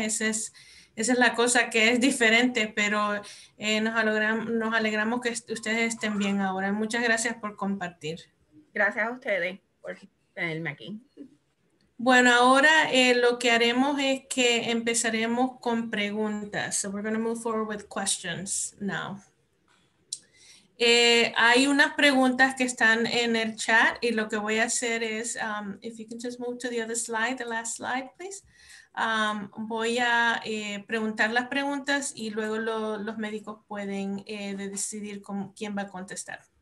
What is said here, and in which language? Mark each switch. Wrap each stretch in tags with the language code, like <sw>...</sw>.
<es>Esa es la cosa que es diferente, pero nos alegramos que ustedes estén bien ahora. Muchas gracias por compartir. Gracias a ustedes por tenerme aquí. Bueno, ahora lo que haremos es que empezaremos con preguntas.</es> <en>So we're going to move forward with questions now.</en> <es>Hay unas preguntas que están en el chat y lo que voy a hacer es,</es> <en>if you can just move to the other slide, the last slide, please.</en> <es>Voy a preguntar las preguntas y luego los médicos pueden decidir quién va a contestar.</es>